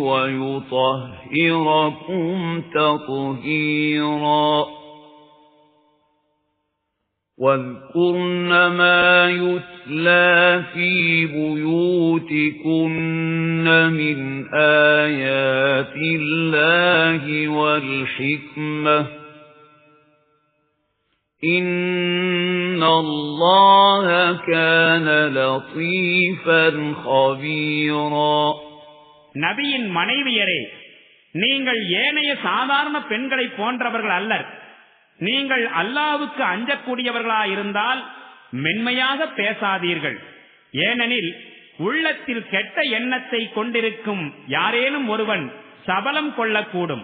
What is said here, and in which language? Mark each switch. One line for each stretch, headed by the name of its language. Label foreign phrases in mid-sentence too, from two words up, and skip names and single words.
Arabic: ويطهركم تطهيرا واذكرن ما يتلى في بيوتكن من آيات الله والحكمة إن الله كان لطيفا خبيرا.
Tamil: நபியின் மனைவியரே, நீங்கள் ஏனைய சாதாரண பெண்களை போன்றவர்கள் அல்லர். நீங்கள் அல்லாஹ்வுக்கு அஞ்சக்கூடியவர்களாயிருந்தால் மென்மையாக பேசாதீர்கள். ஏனெனில் உள்ளத்தில் கெட்ட எண்ணத்தை கொண்டிருக்கும் யாரேனும் ஒருவன் சபலம் கொள்ளக்கூடும்.